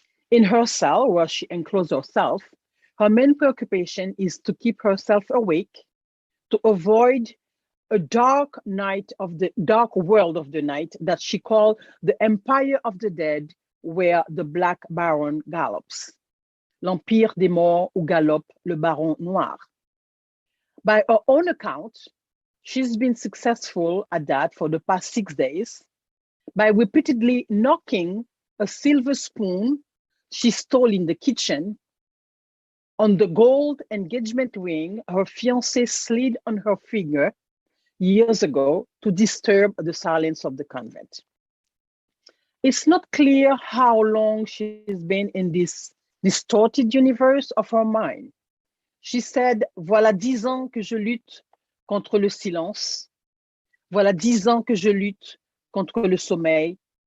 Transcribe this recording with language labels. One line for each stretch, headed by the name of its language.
English: In her cell, where she encloses herself, her main preoccupation is to keep herself awake, to avoid a dark world of the night that she called the Empire of the Dead, where the Black Baron gallops.
French: L'Empire des Morts où galope le Baron Noir.
English: By her own account, she's been successful at that for the past 6 days by repeatedly knocking a silver spoon she stole in the kitchen on the gold engagement ring her fiancé slid on her finger years ago to disturb the silence of the convent. It's not clear how long she's been in this distorted universe of her mind. She said,
French: voilà 10 ans que je lutte contre le silence. Voilà 10 ans que je lutte contre le sommeil.